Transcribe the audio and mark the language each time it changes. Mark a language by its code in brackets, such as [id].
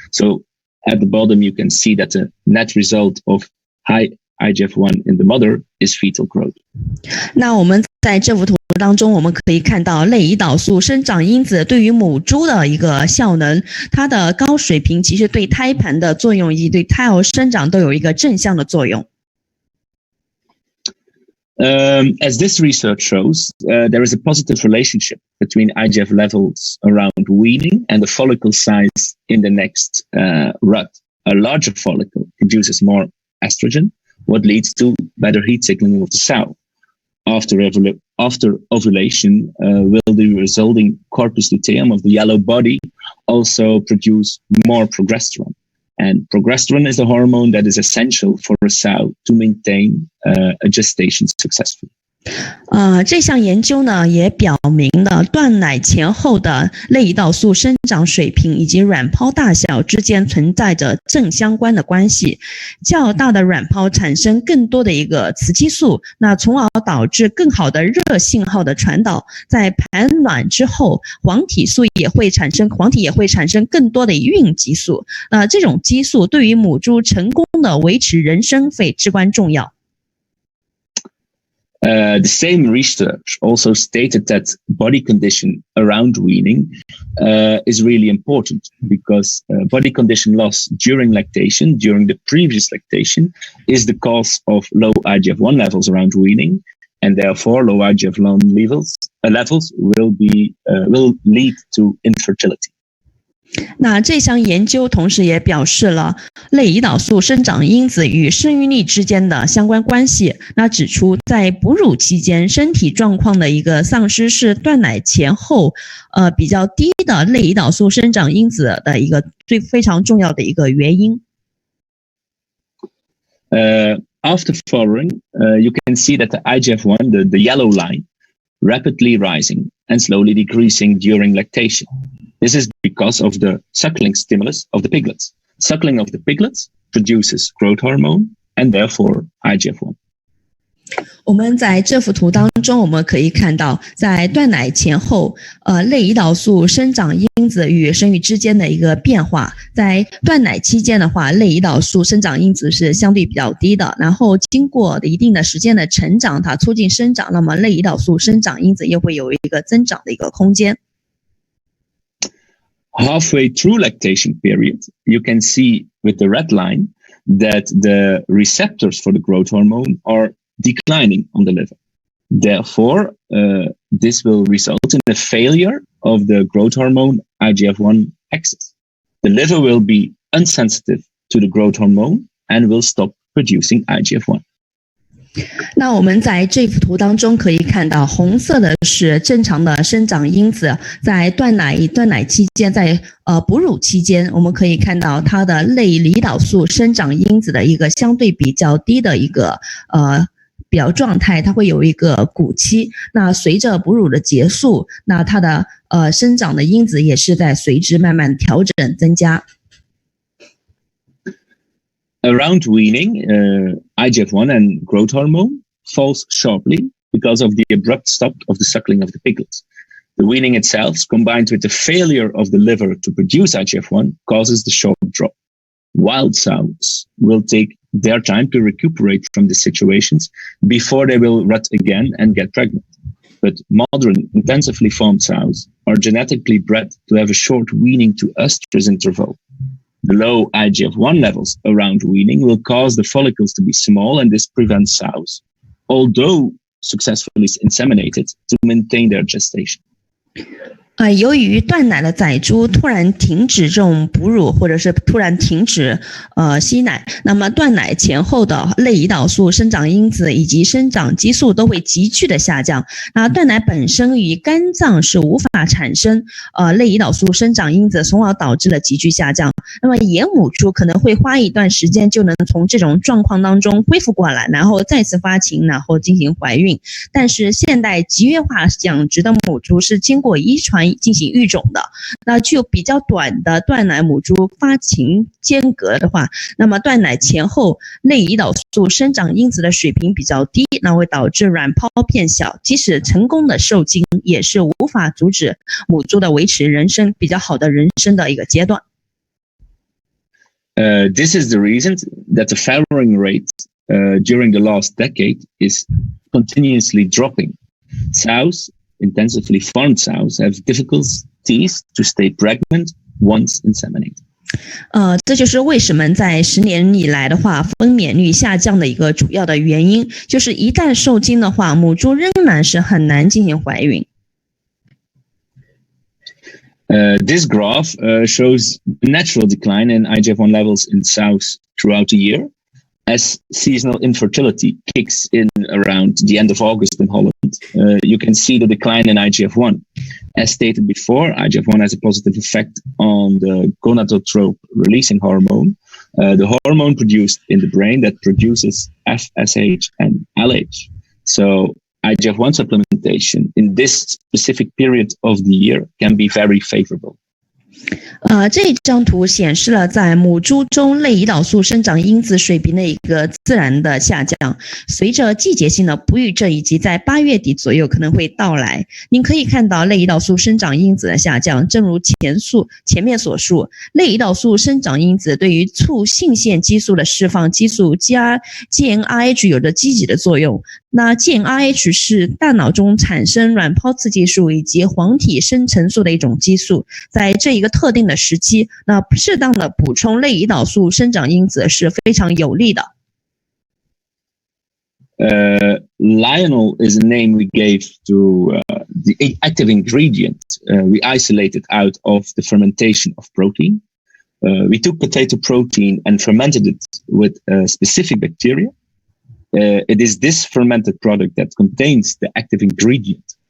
[en] So at the bottom, you can see that the net result of high IGF-1 in the mother is fetal growth. [zh] 那我们在这幅图当中，我们可以看到类胰岛素生长因子对于母猪的一个效能，它的高水平其实对胎盘的作用以及对胎儿生长都有一个正向的作用。 [en] As this research shows, there is a positive relationship between IGF levels around weaning and the follicle size in the next rut. A larger follicle produces more estrogen, what leads to better heat signaling of the sow. After ovulation, will the resulting corpus luteum of the yellow body also produce more progesterone? And progesterone is a hormone that is essential for a sow to maintain a gestation successfully. [zh] 这项研究呢也表明了断奶前后的类胰岛素生长水平以及卵泡大小之间存在着正相关的关系。较大的卵泡产生更多的一个雌激素，那从而导致更好的热信号的传导。在排卵之后，黄体也会产生更多的孕激素。这种激素对于母猪成功的维持人生肺至关重要。 [en] The same research also stated that body condition around weaning is really important because body condition loss during lactation, during the previous lactation, is the cause of low IGF-1 levels around weaning, and therefore low IGF-1 levels will lead to infertility. [zh] 那这项研究同时也表示了类胰岛素生长因子与生育力之间的相关关系。那指出在哺乳期间身体状况的一个丧失是断奶前后比较低的类胰岛素生长因子的一个非常重要的一个原因。 [en] After following, you can see that the IGF-1, the yellow line, rapidly rising and slowly decreasing during lactation. This is because of the suckling stimulus of the piglets. Suckling of the piglets produces growth hormone and therefore IGF-1. [zh] 我们在这幅图当中，我们可以看到，在断奶前后，类胰岛素生长因子与生育之间的一个变化。在断奶期间的话，类胰岛素生长因子是相对比较低的，然后经过一定的时间的成长，它促进生长，那么类胰岛素生长因子又会有一个增长的一个空间。 [en] Halfway through lactation period, you can see with the red line that the receptors for the growth hormone are declining on the liver. Therefore, this will result in the failure of the growth hormone IGF-1 axis. The liver will be insensitive to the growth hormone and will stop producing IGF-1. [zh] 那我们在这幅图当中可以看到，红色的是正常的生长因子，在断奶期间，在哺乳期间，我们可以看到它的类胰岛素生长因子的一个相对比较低的一个表状态它会有一个谷期，那随着哺乳的结束，那它的生长的因子也是在随之慢慢调整增加。 [en] Around weaning, IGF-1 and growth hormone falls sharply because of the abrupt stop of the suckling of the piglets. The weaning itself, combined with the failure of the liver to produce IGF-1, causes the sharp drop. Wild sows will take their time to recuperate from the situations before they will rut again and get pregnant. But modern, intensively farmed sows are genetically bred to have a short weaning to oestrus interval. The low IGF-1 levels around weaning will cause the follicles to be small, and this prevents sows, although successfully inseminated, to maintain their gestation. [zh] 由于断奶的仔猪突然停止这种哺乳，或者是突然停止吸奶，那么断奶前后的类胰岛素生长因子以及生长激素都会急剧的下降。那断奶本身与肝脏是无法产生类胰岛素生长因子，从而导致了急剧下降。那么野母猪可能会花一段时间就能从这种状况当中恢复过来，然后再次发情，然后进行怀孕。但是现代集约化养殖的母猪是经过遗传进行育种的，那具有比较短的断奶母猪发情间隔的话，那么断奶前后类胰岛素生长因子的水平比较低，那会导致卵泡变小，即使成功的受精也是无法阻止母猪的维持人生比较好的人生的一个阶段。 [en] This is the reason that the farrowing rate during the last decade is continuously dropping. Sows, intensively farmed sows, have difficulties to stay pregnant once inseminated. [zh] 这就是为什么在10年以来的话，分娩率下降的一个主要的原因，就是一旦受精的话，母猪仍然是很难进行怀孕。 [en] This graph shows the natural decline in IGF-1 levels in sows throughout the year, as seasonal infertility kicks in around the end of August in Holland. You can see the decline in IGF-1. As stated before, IGF-1 has a positive effect on the gonadotrope releasing hormone, the hormone produced in the brain that produces FSH and LH. So IGF-1 supplementation in this specific period of the year can be very favorable. [zh] 这张图显示了在母猪中类胰岛素生长因子水平的一个自然的下降，随着季节性的不育症以及在8月底左右可能会到来。您可以看到类胰岛素生长因子的下降，正如前面所述，类胰岛素生长因子对于促性腺激素的释放激素 GnRH 有着积极的作用。那 GnRH 是大脑中产生卵泡刺激素以及黄体生成素的一种激素，在这一个特定的时期，那适当的补充类胰岛素生长因子是非常有利的。 [en] Lionel is a name we gave to the active ingredient we isolated out of the fermentation of protein. We took potato protein and fermented it with a specific bacteria. It is this fermented product that contains the active ingredient.